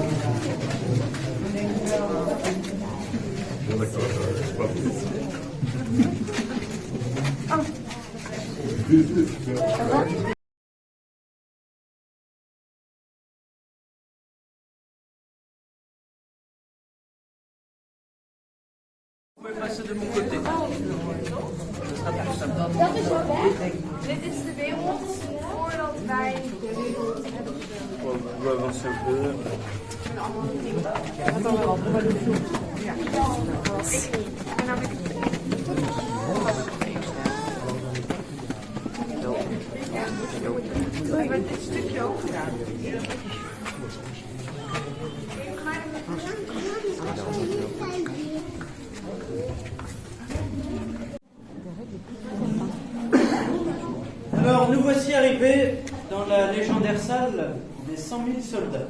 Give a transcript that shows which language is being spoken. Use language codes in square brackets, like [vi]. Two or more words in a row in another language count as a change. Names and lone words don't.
[fr] Bon d'accord, c'est pas plus. Vous pouvez passer de mon côté. Ce sera plus simple. [nl] Dat is wel weg. Dit is de wereld voordat wij de wereld hebben. [fr] On va avancer un peu. [nl] En dan ben ik. We hebben dit stukje ook gedaan. [fr] Alors, nous voici arrivés dans la légendaire salle des 100 000 soldats.